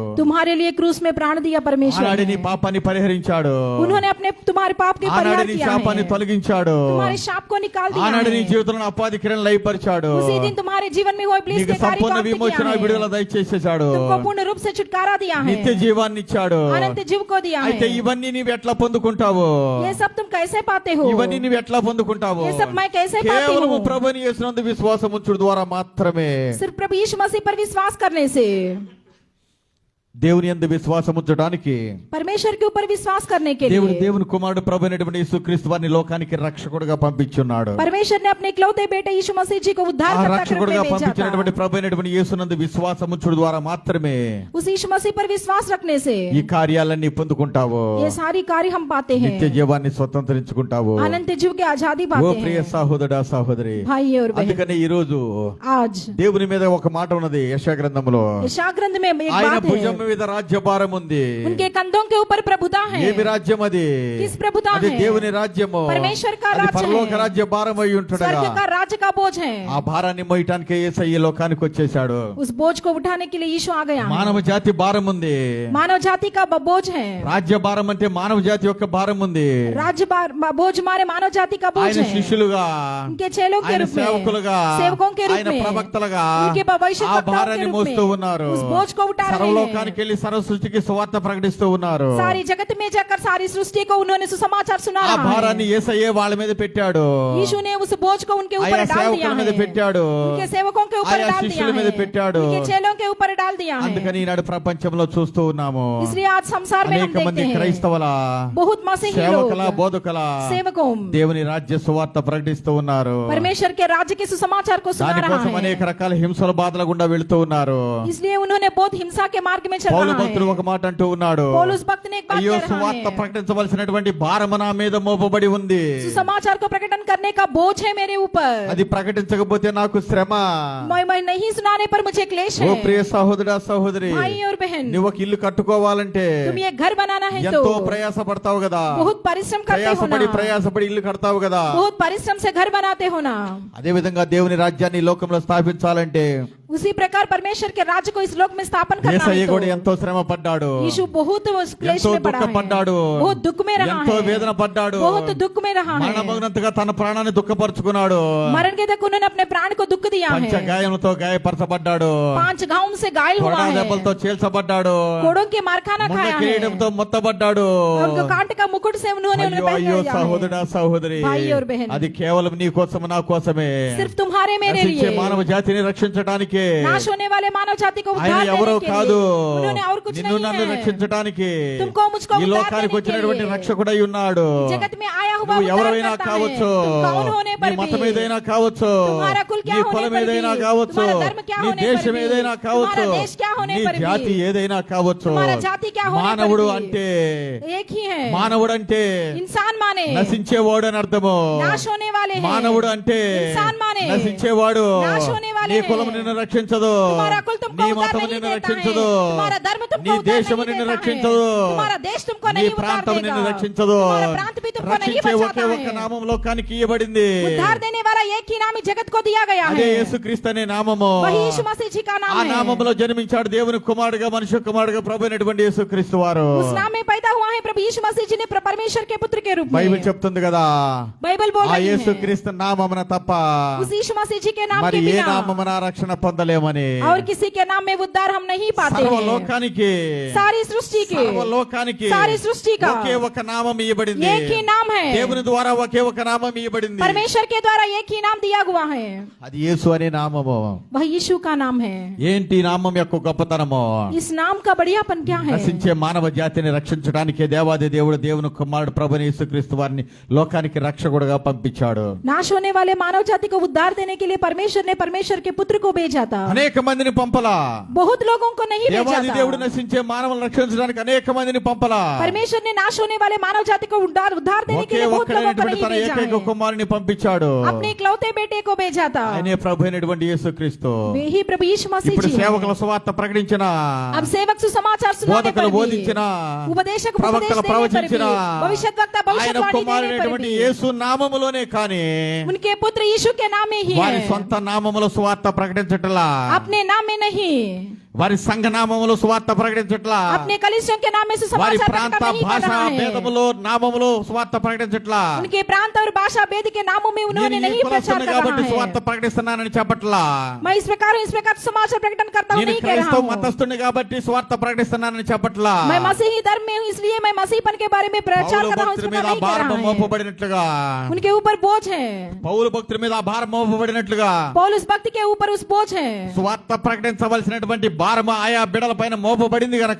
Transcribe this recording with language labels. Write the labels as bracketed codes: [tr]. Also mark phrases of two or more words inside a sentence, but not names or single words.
[hi] तुम्हारे लिए क्रूस में प्राण दिया परमेश्वर [te] ఆనాడు నీ [hi] ने। [te] పాపాన్ని పరిహరించాడు. [hi] उन्होंने अपने तुम्हारे पाप के [te] ఆనాడు [hi] परिहार [te] నీ [hi] किया [te] శాపాన్ని [hi] है। [te] తొలగించాడు. [hi] तुम्हारे शाप को निकाल दिया [te] ఆనాడు నీ [hi] है। [te] జీవితంలో అపాధి కిరణ్ లయపరిచాడు. [hi] उसी दिन तुम्हारे जीवन में हुए इब्लीस [te] నీకు [hi] के कार्य को [te] సంపూర్ణ [hi] अंत [te] విమోచన [hi] किया [te] విడుదల [hi] है। [te] దయచేసేసాడు. [hi] तुमको पूर्ण रूप से छुटकारा दिया है, [te] నిత్య జీవాన్ని ఇచ్చాడు. [hi] अनंत जीव को दिया [te] అయితే [hi] है। [te] ఇవన్నీ నీవు ఎట్లా పొందుకుంటావు? [hi] ये सब तुम कैसे पाते हो? [te] ఇవన్నీ నీవు ఎట్లా పొందుకుంటావు? [hi] ये सब मैं कैसे पाती [te] కేవలం [hi] हूँ? [te] ప్రభుని యేసునందు విశ్వాసం ఉంచుడు ద్వారా మాత్రమే. [hi] सिर्फ प्रभु यीशु मसीह पर विश्वास करने से, [te] దేవుని యందు విశ్వాసం ఉంచడానికి [hi] परमेश्वर के ऊपर विश्वास करने के लिए [te] దేవుని కుమారుడు ప్రభు అయినటువంటి యేసుక్రీస్తు వారిని లోకానికి రక్షకుడుగా పంపించున్నాడు. [hi] परमेश्वर ने अपने इकलौते बेटे यीशु मसीह जी को [te] ఆ [hi] उद्धारकर्ता के रूप [te] రక్షకుడుగా [hi] में भेजा [te] పంపించినటువంటి [hi] था। [te] ప్రభు అయినటువంటి యేసునందు విశ్వాసం ఉంచుడు ద్వారా మాత్రమే [hi] उस यीशु मसीह पर विश्वास रखने से [te] ఈ కార్యాలన్నీ పొందుకుంటావు. [hi] ये सारी कार्य हम पाते [te] నిత్య [hi] हैं, [te] జీవాన్ని స్వతంత్రించుకుంటావు. [hi] अनंत जीव की आजादी [te] ఓ [hi] पाते [te] ప్రియ [hi] हैं। [te] సహోదరా సహోదరి, [hi] भाई और बहन, [te] అందుకనే ఈ రోజు [hi] आज [te] దేవుని మీద ఒక మాట ఉన్నది యెషయా గ్రంథంలో. [hi] यशायाह ग्रंथ में एक [te] ఆయన [hi] बात [te] భుజం [hi] है, [te] మీద రాజ్యభారం ఉంది. [hi] उनके कंधों के ऊपर प्रभुता है। [te] ఏమి రాజ్యం అది? [hi] किस प्रभुता [te] అది [hi] है? [te] దేవుని రాజ్యము. [hi] परमेश्वर का [te] అది [hi] राज्य [te] పరలోక [hi] है। [te] రాజ్య భారం అయి ఉంటుండగా [hi] स्वर्ग का राज्य का बोझ है। [te] ఆ భారాన్ని మోయటానికి యేసయ్య ఈ లోకానికి వచ్చేసాడు. [hi] उस बोझ को उठाने के लिए यीशु आ गया है। [te] మానవ జాతి భారం ఉంది. [hi] मानव जाति का बोझ है। [te] రాజ్య భారం అంటే మానవ జాతి యొక్క భారం ఉంది. [hi] राज्य बोझ मारे मानव जाति का बोझ [te] ఆయన [hi] है। [te] శిష్యులుగా, [hi] उनके चेलों के [te] ఆయన [hi] रूप में, [te] సేవకులుగా, [hi] सेवकों के रूप [te] ఆయన [hi] में, [te] ప్రవక్తలుగా [hi] उनके भविष्य [te] ఆ [hi] वक्ताओं [te] భారాన్ని [hi] के रूप [te] మోస్తూ [hi] में [te] ఉన్నారు. [hi] उस बोझ को उठा रहे [te] సర్వలోకానికి [hi] हैं। [te] వెళ్ళి సర్వ సృష్టికి సువార్త ప్రకటిస్తూ ఉన్నారు. [hi] सारी जगत में जाकर सारी सृष्टि को उन्होंने सुसमाचार सुना [te] ఆ [hi] रहा [te] భారాన్ని [hi] है। [te] యేసయ్యే వాళ్ళ మీద పెట్టాడు. [hi] यीशु ने उस बोझ को उनके ऊपर [te] ఆయా [hi] डाल दिया [te] సేవకుల మీద [hi] है, [te] పెట్టాడు. [hi] उनके सेवकों के के ऊपर [te] ఆయా [hi] डाल दिया [te] శిష్యుల మీద [hi] है, [te] పెట్టాడు. [hi] उनके चेलों के ऊपर डाल दिया है। [te] అందుకని ఈనాడు ప్రపంచంలో చూస్తూ ఉన్నాము [hi] इसलिए आज संसार में हम [te] అనేక మంది [hi] देखते हैं [te] క్రైస్తవుల [hi] बहुत मसीही [te] సేవకుల [hi] लोग [te] బోధకుల [hi] सेवकों [te] దేవుని రాజ్య సువార్త ప్రకటిస్తూ ఉన్నారు. [hi] परमेश्वर के राज्य के सुसमाचार को सुना रहा [te] దానికోసం [hi] है, [te] అనేక రకాల హింసల బాధల గుండా వెళ్తూ ఉన్నారు. [hi] इसलिए उन्होंने बहुत हिंसा के मार्ग में चल [te] పౌలు [hi] रहा [te] భక్తుడు [hi] है। [te] ఒక మాట అంటూ ఉన్నాడు, [hi] पौलुस भक्त ने एक बात [te] అయ్యో [hi] कह रहा [te] సువార్త [hi] है, [te] ప్రకటించవలసినటువంటి భారము నా మీద మోపబడి ఉంది. [hi] सुसमाचार को प्रकटन करने का बोझ है मेरे ऊपर, [te] అది ప్రకటించకపోతే నాకు శ్రమ. [hi] मैं नहीं सुनाने पर मुझे क्लेश [te] ఓ [hi] है। [te] ప్రియ సహోదరా సహోదరి, [hi] भाई और बहन, [te] నువ్వు ఒక ఇల్లు కట్టుకోవాలంటే [hi] तुम ये घर बनाना है तो [te] ఎంతో ప్రయాస పడతావు కదా, [hi] बहुत परिश्रम करते हो ना, [te] ప్రయాసపడి ఇల్లు కడతావు కదా. [hi] बहुत परिश्रम से घर बनाते हो ना। [te] అదే విధంగా దేవుని రాజ్యాన్ని ఈ లోకంలో స్థాపించాలంటే [hi] उसी प्रकार परमेश्वर के राज्य को इस लोक में स्थापन करना [te] యేసయ్య [hi] है [te] కూడా [hi] तो [te] ఎంతో శ్రమ పడ్డాడు, [hi] यीशु बहुत क्लेश [te] ఎంతో [hi] में पड़ा है, [te] దుఃఖపడ్డాడు, [hi] बहुत दुख में रहा [te] ఎంతో [hi] है, [te] వేదన పడ్డాడు, [hi] बहुत दुख में रहा है। [te] మరణమగినంతగా తన ప్రాణాన్ని దుఃఖపరుచుకున్నాడు. [hi] मरण के तक उन्होंने अपने प्राण को दुख दिया [te] పంచ [hi] है, [te] గాయములతో గాయపరచబడ్డాడు, [hi] 5 घावों से घायल हुआ [te] కొరడా [hi] है, [te] దెబ్బలతో చీల్చబడ్డాడు, [hi] कोड़ों के मारखाना [te] ముళ్ళ [hi] खाया है, [te] కిరీటంతో మొత్తబడ్డాడు. [hi] और कांटे का मुकुट से उन्होंने उन्हें [te] అయ్యో అయ్యో [hi] पहनाया है। [te] సహోదరా సహోదరి, [hi] भाई और बहन, [te] అది కేవలం నీ కోసం నా కోసమే. [hi] सिर्फ तुम्हारे मेरे [te] నశించే [hi] लिए, [te] మానవ జాతిని రక్షించడానికి [hi] नाश होने वाले मानव जाति को [te] ఆయన [hi] उद्धार [te] ఎవరో [hi] देने के [te] కాదు, [hi] लिए, उन्होंने और कुछ [te] నిన్ను నన్ను [hi] नहीं है, [te] రక్షించడానికి [hi] तुमको मुझको [te] ఈ [hi] उद्धार [te] లోకానికి [hi] देने के [te] వచ్చినటువంటి [hi] लिए [te] రక్షకుడై ఉన్నాడు. [hi] जगत में आया हुआ [te] నువ్వు [hi] उद्धार [te] ఎవరైనా [hi] करता है। [te] కావచ్చు, [hi] तुम कौन होने [te] నీ [hi] पर [te] మతం [hi] भी, [te] ఏదైనా కావచ్చు, [hi] तुम्हारा कुल क्या [te] నీ [hi] होने [te] కులం [hi] पर [te] ఏదైనా [hi] भी, [te] కావచ్చు, [hi] तुम्हारा धर्म क्या [te] నీ [hi] होने पर [te] దేశం [hi] भी, [te] ఏదైనా కావచ్చు, [hi] तुम्हारा देश क्या होने [te] నీ [hi] पर भी, [te] జాతి ఏదైనా కావచ్చు, [hi] तुम्हारा जाति क्या होने पर [te] మానవుడు [hi] भी, [te] అంటే [hi] एक ही है। [te] మానవుడు అంటే [hi] इंसान माने [te] నశించేవాడు అని అర్థము. [hi] नाश होने वाले हैं, [te] మానవుడు అంటే [hi] इंसान माने [te] నశించేవాడు. [hi] नाश होने वाले [te] నీ [hi] हैं। [te] కులం నిన్ను రక్షించదు, [hi] तुम्हारा कुल तुमको [te] నీ [hi] उद्धार [te] మతం [hi] नहीं [te] నిన్ను [hi] देता [te] రక్షించదు, [hi] है, तुम्हारा धर्म तुमको [te] నీ [hi] उद्धार [te] దేశం [hi] नहीं [te] నిన్ను [hi] देता है, [te] రక్షించదు, [hi] तुम्हारा देश तुमको [te] నీ [hi] नहीं उद्धार [te] ప్రాంతం నిన్ను [hi] देगा, [te] రక్షించదు. [hi] तुम्हारा प्रांत भी तुमको नहीं [te] రక్షించే ఒకే [hi] बचाता [te] ఒక్క [hi] है। [te] నామం లోకానికి ఇవ్వబడింది, [hi] उद्धार देने वाला एक ही नाम ही जगत को दिया गया [te] అదే [hi] है, [te] యేసుక్రీస్తు అనే నామము. [hi] वही यीशु मसीह जी का [te] ఆ [hi] नाम है। [te] నామములో జన్మించాడు దేవుని కుమారుడుగా, మనుష్య కుమారుడుగా ప్రభు అయినటువంటి యేసుక్రీస్తు వారు. [hi] उस नाम में पैदा हुआ है प्रभु यीशु मसीह जी ने परमेश्वर के पुत्र के रूप [te] బైబిల్ [hi] में। [te] చెప్తుంది కదా, [hi] बाइबल बोल [te] ఆ [hi] रही है [te] యేసుక్రీస్తు నామమున తప్ప [hi] उस यीशु मसीह जी के नाम [te] మరి [hi] के [te] ఏ [hi] बिना [te] నామమున రక్షణ పొందలేమని. [hi] और किसी के नाम में उद्धार हम नहीं पाते [te] సర్వ [hi] हैं। [te] లోకానికి, [hi] सारी सृष्टि के, [te] సర్వ లోకానికి [hi] सारी सृष्टि का [te] ఒకే ఒక నామం ఇవ్వబడింది. [hi] एक ही नाम है, [te] దేవుని ద్వారా ఒకే ఒక నామం ఇవ్వబడింది, [hi] परमेश्वर के द्वारा एक ही नाम दिया हुआ है, [te] అది యేసు అనే నామము. [hi] वह यीशु का नाम है। [te] ఏంటి ఈ నామం యొక్క గొప్పతనము? [hi] इस नाम का बढ़ियापन क्या है? [te] నశించే మానవ జాతిని రక్షించడానికి దేవాది దేవుడు దేవుని కుమారుడు ప్రభుని యేసుక్రీస్తు వారిని లోకానికి రక్షకుడుగా పంపించాడు. [hi] नाश होने वाले मानव जाति को उद्धार देने के लिए परमेश्वर ने परमेश्वर के पुत्र को भेजा था। [te] అనేక మందిని పంపలా, [hi] बहुत लोगों को नहीं भेजा [te] దేవాది దేవుడు [hi] था। [te] నశించే మానవులను రక్షించడానికి అనేక మందిని పంపలా. [hi] परमेश्वर ने नाश होने वाले मानव जाति को उद्धार देने के [te] ఒకే [hi] लिए बहुत लोगों को [te] ఒక్కడైనటువంటి [hi] नहीं [te] తన [hi] भेजा [te] ఏకైక [hi] है। [te] కుమారుని పంపించాడు. [hi] अपने इकलौते बेटे को भेजा था, [te] ఆయనే ప్రభు అయినటువంటి యేసుక్రీస్తు. [hi] वे ही प्रभु यीशु मसीह [te] ఇప్పుడు [hi] जी हैं। [te] సేవకుల సువార్త ప్రకటించిన, [hi] अब सेवक सुसमाचार सुनाने पर [te] బోధకులు [hi] भी, [te] బోధించిన, [hi] उपदेशक उपदेश [te] ప్రవక్తలు [hi] देने पर भी, [te] ప్రవచించిన, [hi] भविष्यद्वक्ता [te] ఆయన [hi] भविष्यवाणी देने पर [te] కుమారుడైనటువంటి [hi] भी, [te] యేసు నామములోనే కానీ [hi] उनके पुत्र यीशु के नाम में ही [te] వారి [hi] है, [te] సొంత నామములో సువార్త ప్రకటించట్లా, [hi] अपने नाम में नहीं, [te] వారి సంఘ నామములో సువార్త ప్రకటించట్లా, [hi] अपने कलिसियों के नाम में [te] వారి [hi] सुसमाचार [te] ప్రాంత [hi] प्रकटन नहीं कर [te] భాషా [hi] रहा है, [te] భేదములో నామములో సువార్త ప్రకటించట్లా. [hi] उनके प्रांत और भाषा भेद के नामों में उन्होंने [te] నేను ఈ [hi] नहीं प्रचार [te] కులస్తుని [hi] कर [te] కాబట్టి [hi] रहा [te] సువార్త [hi] है। [te] ప్రకటిస్తున్నానని చెప్పట్లా. [hi] मैं इस प्रकार समाचार प्रकटन करता हूँ [te] నేను [hi] नहीं कह रहा [te] క్రైస్తవ [hi] हूँ। [te] మతస్థుని కాబట్టి సువార్త ప్రకటిస్తున్నానని చెప్పట్లా. [hi] मैं मसीही धर्म में हूँ इसलिए मैं मसीहपन के बारे में प्रचार [te] పౌలు [hi] कर रहा हूँ, इस [te] భక్తుల [hi] प्रकार [te] మీద [hi] नहीं कर [te] భారం [hi] रहा है। [te] మోపబడినట్లుగా, [hi] उनके ऊपर बोझ है, [te] పౌలు భక్తుల మీద భారం మోపబడినట్లుగా [hi] पौलुस भक्त के ऊपर उस बोझ है। [te] సువార్త ప్రకటించవలసినటువంటి భారం ఆయా బిడల పైన మోపబడింది గనక